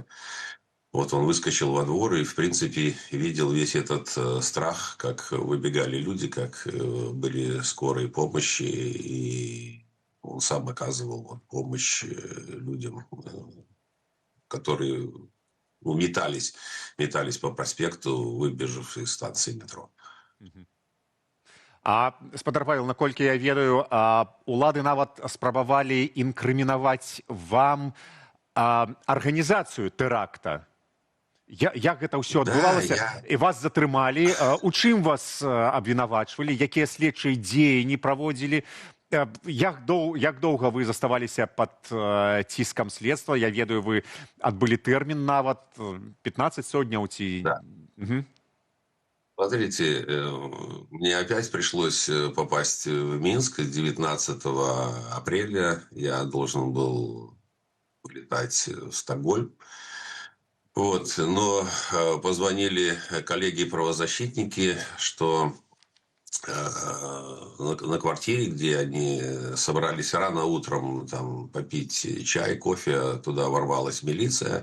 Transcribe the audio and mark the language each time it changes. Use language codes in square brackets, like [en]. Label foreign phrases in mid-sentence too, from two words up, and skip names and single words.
[ru] Вот он выскочил во двор и, в принципе, видел весь этот страх, как выбегали люди, как были скорые помощи, и он сам оказывал вот помощь людям, которые метались по проспекту, выбежав из станции метро. [be] А спадар Павел, наколькі я ведаю, улады нават спрабавалі інкрымінаваць вам арганізацыю тэракта. Як гэта ўсё адбывалася? І вас затрымалі. У чым вас абвінавачвалі? Якія следчыя дзеянні праводзілі? Як доўга вы заставаліся пад ціскам следства? Я ведаю, вы адбылі тэрмін нават 15 сотняў ці... Да. [ru] Смотрите, мне опять пришлось попасть в Минск 19 апреля. Я должен был улетать в Стокгольм. Вот. Но позвонили коллеги-правозащитники, что на квартире, где они собрались рано утром там, попить чай, кофе, туда ворвалась милиция.